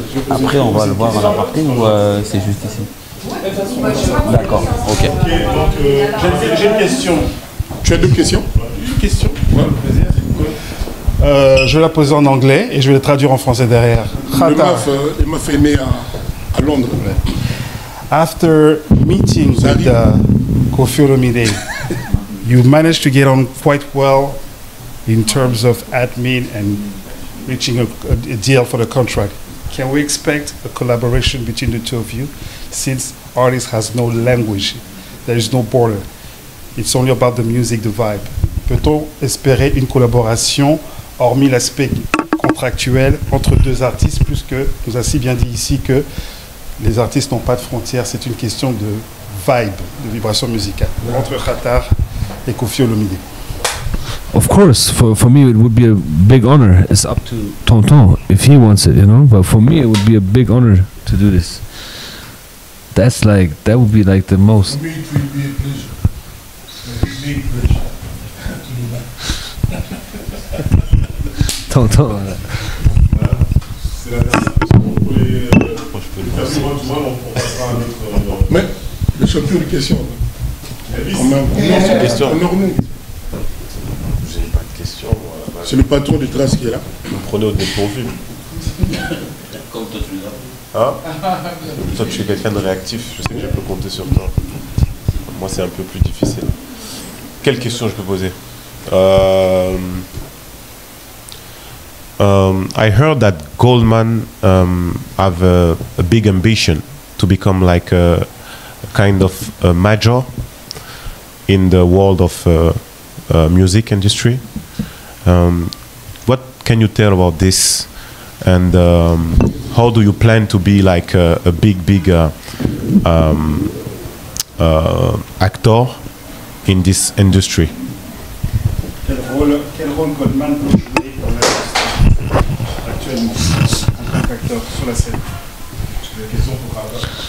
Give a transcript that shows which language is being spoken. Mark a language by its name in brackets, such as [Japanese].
[French] Après, on va le voir à la partie ou c'est juste ici? D'accord, OK. Donc, j'ai une question. Tu as 2 questions? Une question. Ouais. Je vais la poser en anglais et je vais la traduire en français derrière. Le MAF est né à Londres. [English] After meeting with Koffi Olomide, you managed to get on quite well in terms of admin and reaching a deal for the contract. Can we expect a collaboration between the two of you since artist has no language, there is no border? It's only about the music, the vibe. [French] Peut-on espérer une collaboration hormis l'aspect contractuel entre 2 artistes, puisque nous a si bien dit ici que les artistes n'ont pas de frontières, c'est une question de vibe, de vibration musicale entre Khatar et Koffi Olomide? [English] Of course, for me it would be a big honor. It's up to Tonton if he wants it, you know. But for me it would be a big honor to do this. That's like, that would be like the most. For me, it will be a pleasure. A big pleasure. [French] C'est la dernière question. Pour les personnes, on passera à notre. Mais le champion de questions. Question. Honore-nous. J'ai pas de question. C'est le patron de Trace qui est là. Vous me prenez au dépourvu. Comme toi, tu l'as. Hein? Toi, tu es quelqu'un de réactif. Je sais que je peux compter sur toi. Moi, c'est un peu plus difficile. Quelle question je peux poser? [English] I heard that Goldman have a big ambition to become like a kind of a major in the world of music industry. What can you tell about this, and how do you plan to be like a big actor in this industry? [French] Quel rôle Goldman peut jouer pour l'artiste actuellement en tant qu'acteur sur la scène? C'est la question pour Rabat.